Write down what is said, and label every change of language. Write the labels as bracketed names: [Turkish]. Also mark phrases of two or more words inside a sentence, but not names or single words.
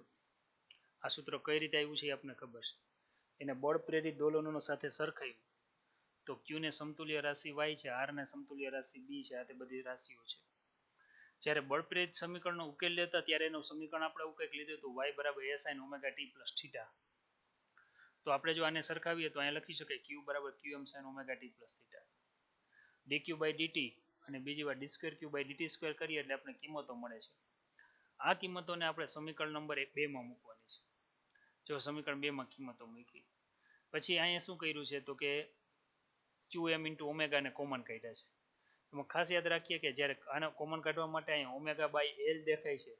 [Gujarati] આ સૂત્ર કઈ રીતે આવ્યું છે એ આપણને ખબર છે. એને બળ પ્રેરિત દોલનો સાથે સરખાવ્યું તો Q ને સમતુલ્ય રાશિ Y છે, R ને સમતુલ્ય રાશિ B છે. આ તે બધી રાશિઓ છે. જ્યારે બળ પ્રેરિત સમીકરણનો ઉકેલ લેતા ત્યારે એનું સમીકરણ આપણે એવું કંઈક લીધું હતું y બરાબર [English] a sin omega t plus theta. [Gujarati] તો આપણે જો આને સરખાવીએ તો અહીંયા લખી શકાય q બરાબર [English] qm sin omega t plus theta. dq by dt [Gujarati] અને બીજી વાર [English] d2q by dt [Gujarati] સ્ક્વેર કરીએ એટલે આપણે કિંમતો મળે છે. આ કિંમતોને આપણે સમીકરણ નંબર 2 માં મૂકવાની છે. જો સમીકરણ 2 માં કિંમતો મૂકી પછી અહીંયા શું કર્યું છે તો કે [English] qm into omega [Gujarati] ને કોમન કાઢ્યા છે. એમાં ખાસ યાદ રાખીએ કે જ્યારે આને કોમન કાઢવા માટે અહીંયા ઓમેગા બાય L દેખાય છે.